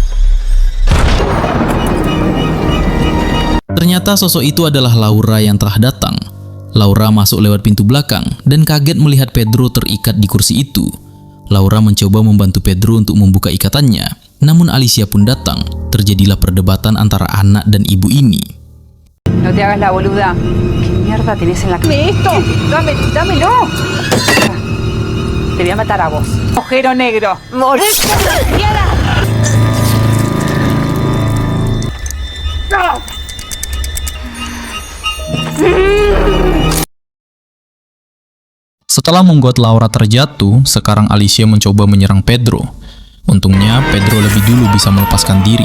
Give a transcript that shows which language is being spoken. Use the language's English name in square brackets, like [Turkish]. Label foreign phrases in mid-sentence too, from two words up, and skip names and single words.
[Indonesian] Ternyata sosok itu adalah Laura yang telah datang. Laura masuk lewat pintu belakang dan kaget melihat Pedro terikat di kursi itu. Laura mencoba membantu Pedro untuk membuka ikatannya, namun Alicia pun datang. Terjadilah perdebatan antara anak dan ibu ini. [Spanish] No te hagas la boluda. ¿Qué mierda tenés en la cabeza? ¡Esto! ¡Dámelo! Te voy a matar a vos. ¡Ojero negro! ¡Morís! [Indonesian] Setelah membuat Laura terjatuh, sekarang Alicia mencoba menyerang Pedro. Untungnya, Pedro lebih dulu bisa melepaskan diri.